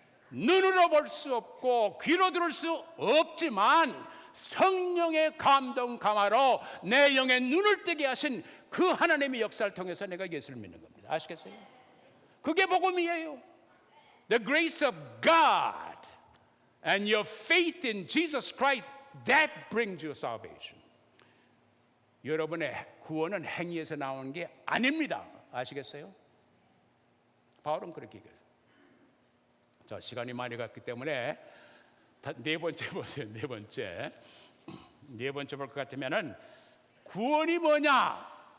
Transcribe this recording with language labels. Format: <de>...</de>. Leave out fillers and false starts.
<ko>눈으로 볼 수 없고 귀로 들을 수 없지만 성령의 감동 감화로 내 영의 눈을 뜨게 하신 그 하나님의 역사를 통해서 내가 예수를 믿는 겁니다. 아시겠어요? 그게 복음이에요.</ko> <en>The grace of God and your faith in Jesus Christ, that brings you salvation.</en> <ko>여러분의 구원은 행위에서 나오는 게 아닙니다. 아시겠어요? 바울은 그렇게 얘기해요. 자, 시간이 많이 갔기 때문에 네 번째 보세요. 네 번째 볼 것 같으면은 구원이 뭐냐?</ko>